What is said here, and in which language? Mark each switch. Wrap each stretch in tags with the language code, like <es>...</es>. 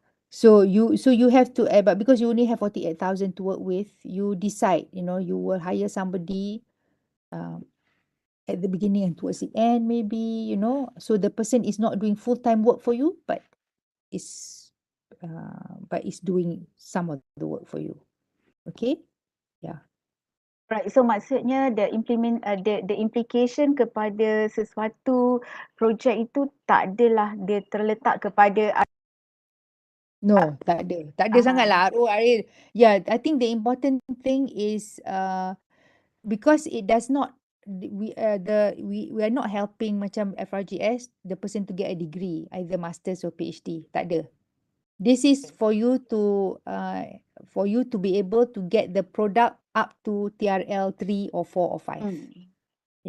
<en>So you have to, but because you only have 48,000 to work with, you decide, you will hire somebody at the beginning and towards the end, maybe, so the person is not doing full-time work for you, but is doing some of the work for you. Okay? Yeah. Right, so</en> <ms>maksudnya</ms> <en>the implication</en> <ms>kepada sesuatu projek itu tak adalah dia terletak kepada</ms> <en>No,</en> <ms>tak ada sangat lah.</ms> <en>Yeah, I think the important thing is because it does not, we are not helping</en> <ms>macam</ms> <en>FRGS the person to get a degree, either masters or PhD.</en> <ms>Tak ada.</ms> <en>This is for you to be able to get the product up to TRL 3 or 4 or 5.</en>